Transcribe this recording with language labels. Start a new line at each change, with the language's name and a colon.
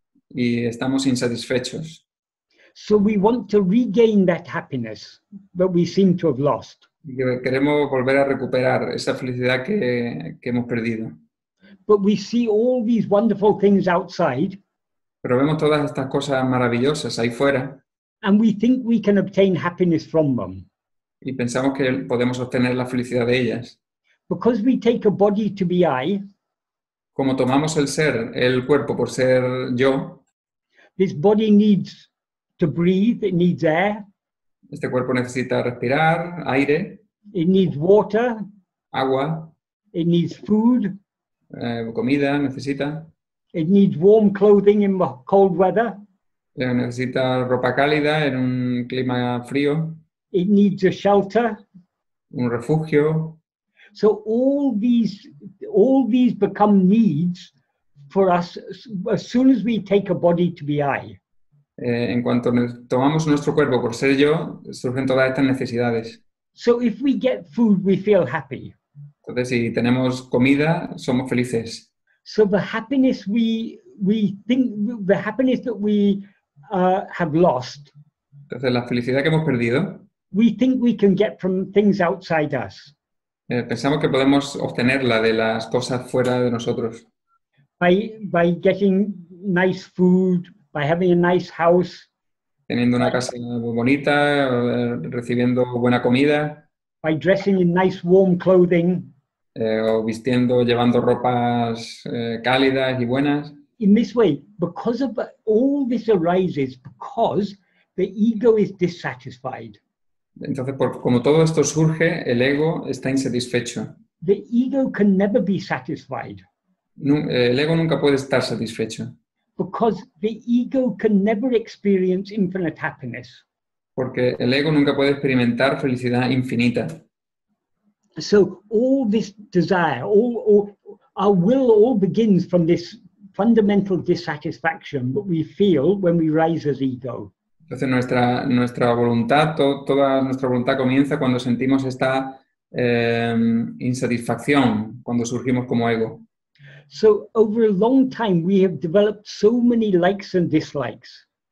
Spanish: y estamos insatisfechos.
English: So we want to regain that happiness that we seem to have lost.
Spanish: Y que queremos volver a recuperar esa felicidad que hemos perdido.
English: But we see all these wonderful things outside,
Spanish: Pero vemos todas estas cosas maravillosas ahí fuera
English: and we think we can obtain happiness from them.
Spanish: y pensamos que podemos obtener la felicidad de ellas.
English: Because we take a body to be I,
Spanish: Como tomamos el cuerpo por ser yo,
English: this body needs to breathe, it needs air,
Spanish: este cuerpo necesita respirar, aire,
English: it needs water,
Spanish: agua,
English: it needs food,
Spanish: comida, necesita,
English: it needs warm clothing in the cold weather,
Spanish: necesita ropa cálida en un clima frío,
English: it needs a shelter.
Spanish: un refugio.
English: So all these become needs for us as soon as we take a body to be I.
Spanish: En cuanto tomamos nuestro cuerpo por ser yo, surgen todas estas necesidades.
English: So if we get food, we feel happy.
Spanish: Entonces, si tenemos comida, somos felices.
English: So the happiness we think, the happiness that we have lost,
Spanish: Entonces, la felicidad que hemos perdido,
English: we think we can get from things outside us.
Spanish: pensamos que podemos obtenerla de las cosas fuera de nosotros.
English: By getting nice food, by having a nice house,
Spanish: Teniendo una casa muy bonita, recibiendo buena comida,
English: by dressing in nice warm clothing.
Spanish: o vistiendo, llevando ropas cálidas y buenas.
English: In this way, because of all this arises because the ego is dissatisfied.
Spanish: Entonces, como todo esto surge, el ego está insatisfecho.
English: The ego can never be satisfied
Spanish: El ego nunca puede estar satisfecho,
English: because the ego can never experience infinite happiness.
Spanish: porque el ego nunca puede experimentar felicidad infinita.
English: So all this desire, all our will all begins from this fundamental dissatisfaction that we feel when we rise as ego.
Spanish: Entonces nuestra voluntad, toda nuestra voluntad comienza cuando sentimos esta insatisfacción, cuando surgimos como ego.
English: So over a long time we have developed so many likes and dislikes.